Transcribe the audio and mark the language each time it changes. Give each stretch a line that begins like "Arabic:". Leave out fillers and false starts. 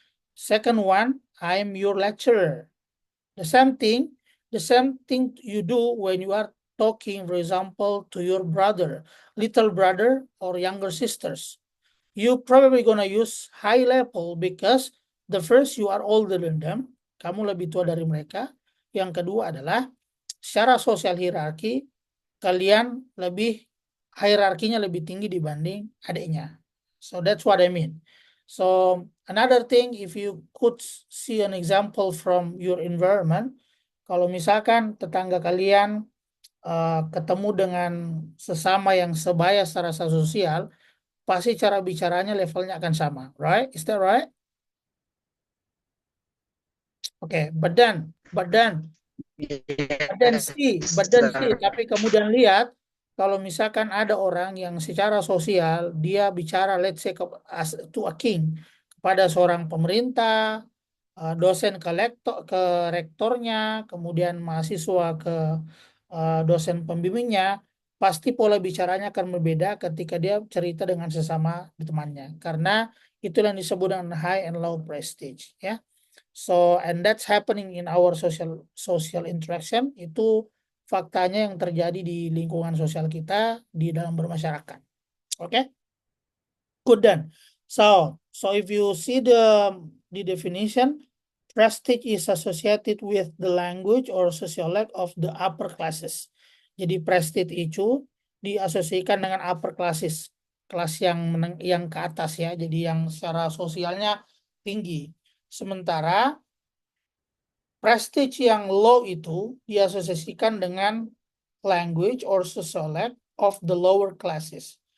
English: Second one, I am your lecturer. The same thing you do when you are talking, for example, to your brother, little brother or younger sisters. You probably gonna use high level because the first, you are older than them.
Indonesian: Kamu lebih tua dari mereka. Yang kedua adalah secara sosial hierarki, kalian lebih hierarkinya lebih tinggi dibanding adiknya.
English: So that's what I mean. So another thing, if you could see an example from your environment,
Indonesian: kalau misalkan tetangga kalian ketemu dengan sesama yang sebaya secara sosial, pasti cara bicaranya levelnya akan sama,
English: right? Is that right? Okay, but then Yes, sir.
Indonesian: tapi kemudian lihat kalau misalkan ada orang yang secara sosial dia bicara
English: let's say to a king,
Indonesian: kepada seorang pemerintah, dosen ke rektornya, kemudian mahasiswa ke dosen pembimbingnya, pasti pola bicaranya akan berbeda ketika dia cerita dengan sesama temannya, karena itulah yang disebut dengan high and low prestige, ya.
English: So, and that's happening in our social interaction.
Indonesian: Itu faktanya yang terjadi di lingkungan sosial kita di dalam bermasyarakat.
English: Okay? Good then. So if you see the definition, prestige is associated with the language or sociolect of the upper classes.
Indonesian: Jadi prestige itu diasosiasikan dengan upper classes, kelas yang ke atas ya. Jadi yang secara sosialnya tinggi. Sementara prestige yang low itu diasosiasikan dengan
English: language or sociolect of the lower classes.